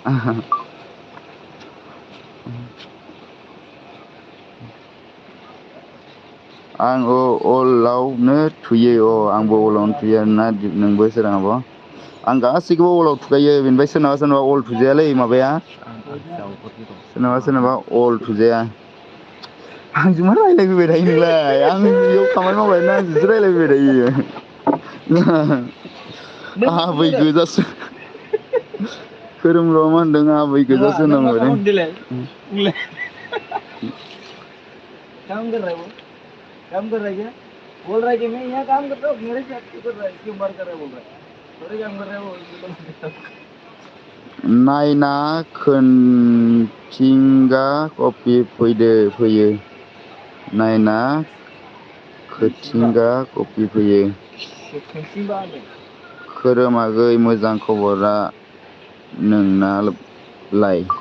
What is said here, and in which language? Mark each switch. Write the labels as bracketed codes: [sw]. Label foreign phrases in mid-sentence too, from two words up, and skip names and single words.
[brx] आं अलावनो थुयो आंबो अलावनो थुयो आरोना नोंबो सोरां आब' आं गासैखौबो अलाव थुखायो बेनिफ्राय सोरनाबा अल थुजायालै माबाया सोरनाबा अल थुजाया आंजों मा रायज्लायफैबाय थायो नोंलाय आं बेयाव खामानि मावबायना आंजोंसो रायज्लायफैबाय थायो आबै गोजासो खोरोमब्र'आ मा होनदों आबै गोजासो होनना बुंबाय [hi] काम कर रहा है क्या बोल रहा है कि मैं यहाँ काम करता हूँ मेरे साथ क्यों कर रहा है क्यों बार कर रहा है बोल रहा है थोड़े काम कर रहा है वो [brx] नायना खोनथिंगा कपि फैयो नायना खोथिंगा कपि फैयो। खोरोमागै मोजां खबरा नोंनालाय?